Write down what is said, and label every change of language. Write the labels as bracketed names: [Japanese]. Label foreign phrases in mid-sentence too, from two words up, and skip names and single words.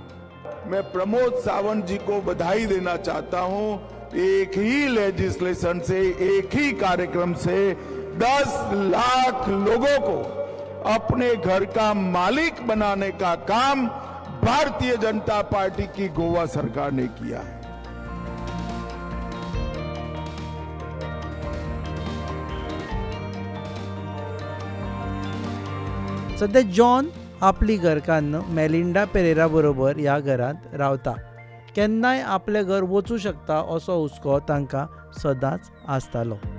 [Hindi] मैं प्रमोद सावंत जी को बधाई देना चाहता हूं. एक ही लेजिस्लेशन से, एक ही कार्यक्रम से 10 लाख लोगों को अपने घर का मालिक बनाने का काम भारतीय जनता पार्टी की गोवा सरकार ने किया है. [Konkani] सध्या जॉन आपली घरकान्न मेलिंडा पेरेरा बरोबर ह्या घरांत रावता. केन्नाय आपलें घर वचूं शकता असो हुस्को तांकां सदांच आसतालो.